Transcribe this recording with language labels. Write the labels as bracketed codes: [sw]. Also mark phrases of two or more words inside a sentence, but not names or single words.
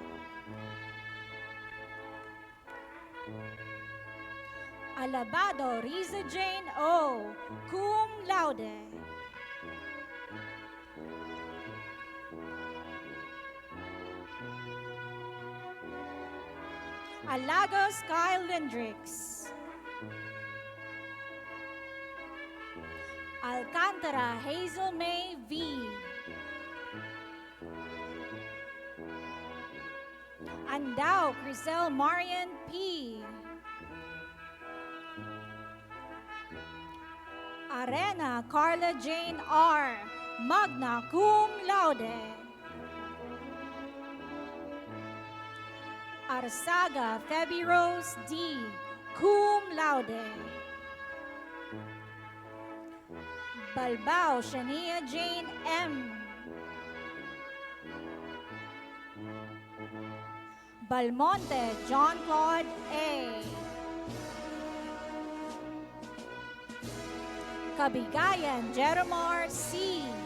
[la] Alabado Riza Jane O., cum laude. Alagos Kyle Lindrix. Alcantara Hazel May V. Andao Crisel Marian P. Arena Carla Jane R. magna cum laude. Arsaga Feby Rose D. cum laude. Balbao Shania Jane M. Balmonte John Claude A. Kabigayan Jeromar C.